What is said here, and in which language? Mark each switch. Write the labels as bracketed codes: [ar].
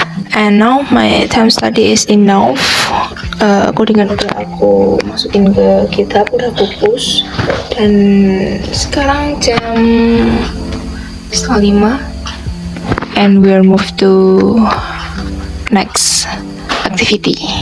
[en] And now my time study is enough. [id] Codingan udah aku masukin ke GitHub, udah aku push. Dan sekarang jam 4:30 [en] and we'll move to next activity.